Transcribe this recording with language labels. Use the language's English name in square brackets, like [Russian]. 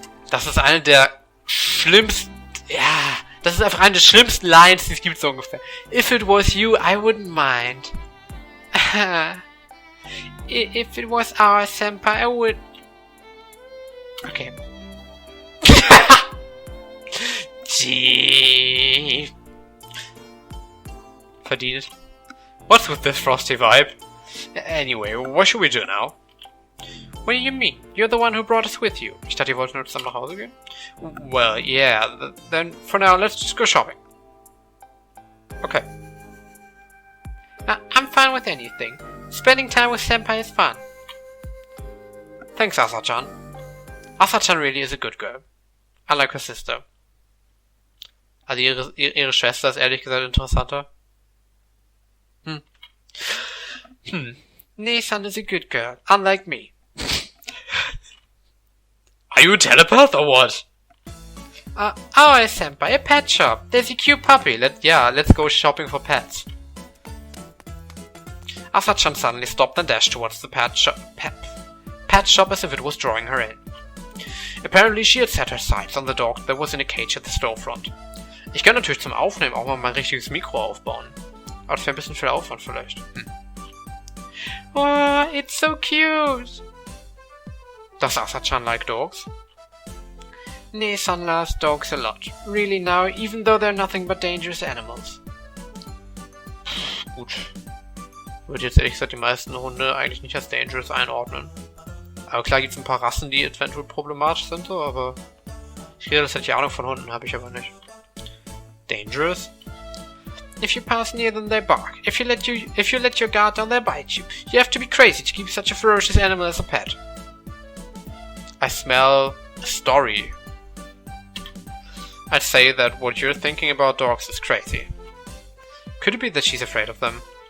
[German] Das ist eine der schlimmsten... Ja, das ist einfach eine der schlimmsten Lines, die es gibt, so ungefähr. [English] If it was you, I wouldn't mind. If it was our senpai, I would... Okay. Gee. Verdient. What's with this frosty vibe? Anyway, what should we do now? What do you mean? You're the one who brought us with you. [German] Ich dachte, ihr wollt nur zusammen nach Hause gehen? [English] Well, yeah. Then, for now, let's just go shopping. Okay. I'm fine with anything. Spending time with senpai is fun. Thanks, Asa-chan. Asa-chan really is a good girl. I like her sister. [German] Also ihre Schwester ist ehrlich gesagt interessanter. [English] Nesan is a good girl, unlike me. Are you a telepath or what? Our senpai, a pet shop. There's a cute puppy. Let's go shopping for pets. Asa-chan suddenly stopped and dashed towards the pet shop as if it was drawing her in. Apparently she had set her sights on the dog that was in a cage at the storefront. [German] Ich kann natürlich zum Aufnehmen auch mal mein richtiges Mikro aufbauen. Aber das wäre ein bisschen viel Aufwand vielleicht. [English] Oh, it's so cute! Does Asa-chan like dogs? Nesan loves dogs a lot. Really now, even though they're nothing but dangerous animals. [German] Gut. Würde jetzt ehrlich gesagt die meisten Hunde eigentlich nicht als dangerous einordnen. Aber klar gibt es ein paar Rassen, die eventuell problematisch sind, so, aber ich rede das halt die Ahnung von Hunden, habe ich aber nicht. [English] Dangerous? If you pass near them, they bark. If you let your guard down, they bite you. You have to be crazy to keep such a ferocious animal as a pet. I smell a story. I'd say that what you're thinking about dogs is crazy. Could it be that she's afraid of them?